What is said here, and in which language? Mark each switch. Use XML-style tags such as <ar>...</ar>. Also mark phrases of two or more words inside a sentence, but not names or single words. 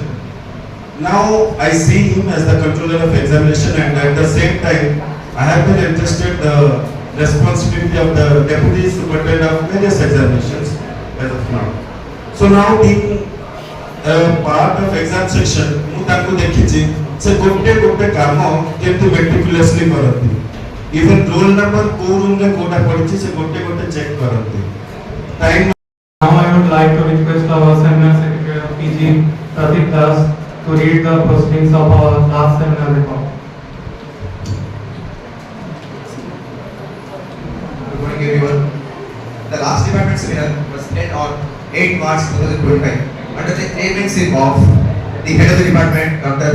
<en>Now I see him as the controller of examination, and at the same time I have been entrusted the responsibility of the deputy superintendent of various examinations as of now. So now being a part of exam section,</en> <or>ମୁଁ ତାଙ୍କୁ ଦେଖିଛି ସେ ଗୋଟେ କାମ କେମିତି meticulously କରନ୍ତି.</or> <en>Even roll number</en> <or>କୋଉ room ରେ କୋଉଟା ପଡିଛି ସେ ଗୋଟେ check କରନ୍ତି.</or> <en>Time. Now I would like to request our seminar secretary of PG Pratik Das to read the proceedings of our last seminar report. Good morning everyone. The last department seminar was held on 8 March 2025 under the agency of the head of the department, Dr.</en>